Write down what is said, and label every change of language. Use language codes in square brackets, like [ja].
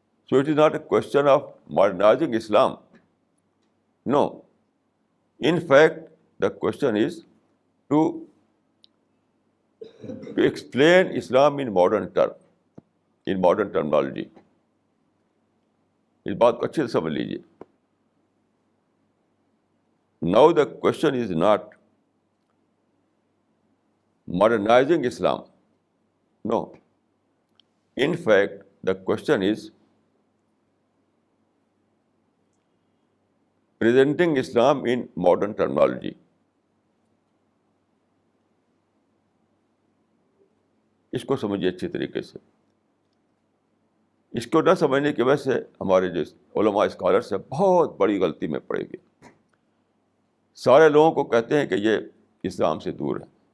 [en] So it is not a question of modernizing Islam. No, in fact the question is to explain Islam in modern term, in modern terminology. [ur] اس بات کو اچھے سے سمجھ لیجیے. [en] Now the question is not modernizing Islam. No. In fact, the question is presenting Islam in modern terminology. [ur] اس کو سمجھیے اچھی طریقے سے. اس کو نہ سمجھنے کی وجہ سے ہمارے جو علماء اسکالرس ہیں بہت بڑی غلطی میں پڑے گی. سارے لوگوں کو کہتے ہیں کہ یہ اسلام سے دور ہے.